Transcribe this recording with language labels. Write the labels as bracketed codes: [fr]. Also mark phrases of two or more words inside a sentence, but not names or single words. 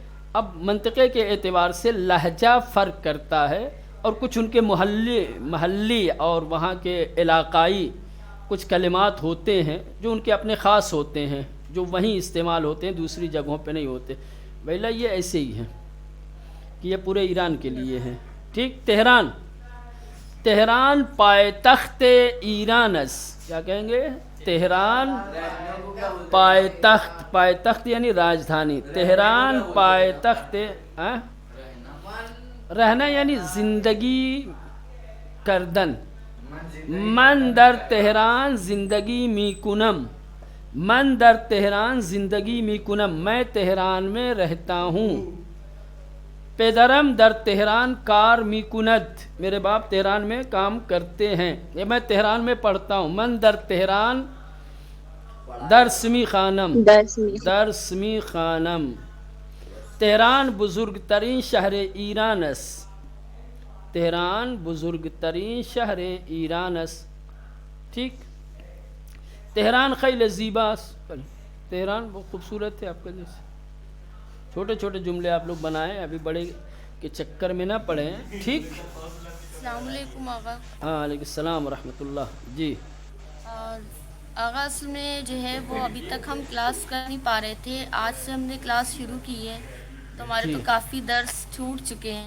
[ur] اب منطقے کے اعتبار سے لہجہ فرق کرتا ہے اور کچھ ان کے محلی اور وہاں کے علاقائی کچھ کلمات ہوتے ہیں جو ان کے اپنے خاص ہوتے ہیں، جو وہیں استعمال ہوتے ہیں، دوسری جگہوں پہ نہیں ہوتے۔ ویلا یہ ایسے ہی ہے کہ یہ پورے ایران کے لیے ہے، ٹھیک۔ [fa] تہران، تہران پائے-تخت ایران است، [ur] کیا کہیں گے؟ [fa] تہران پائے-تخت، پائے-تخت [ur] یعنی راجدھانی، [fa] تہران پائے-تخت، [ur] رہنا یعنی [fa] زندگی کردن، من در تہران زندگی می کنم، من در تہران زندگی می کنم، [ur] میں تہران میں رہتا ہوں۔ [fa] پدرم در تہران کار می کند، [ur] میرے باپ تہران میں کام کرتے ہیں، یہ میں تہران میں پڑھتا ہوں۔ [fa] من در تہران درس می خوانم، درس می خوانم۔ تہران بزرگ ترین شہر ایران است، تہران بزرگ ترین شہر ایران است، ٹھیک۔ تہران خیلی زیباست، [ur] تہران بہت خوبصورت ہے آپ کا جیسے۔ چھوٹے چھوٹے جملے آپ لوگ بنائیں، ابھی بڑے کے چکر میں نہ پڑیں، ٹھیک۔ السلام علیکم آغا۔ ہاں علیکم السلام ورحمۃ اللہ، جی۔ اور آغا اصل میں جو ہے وہ ابھی تک ہم کلاس کر نہیں پا رہے تھے، آج سے ہم نے کلاس شروع کی ہے تو ہمارے تو کافی درس چھوٹ چکے ہیں،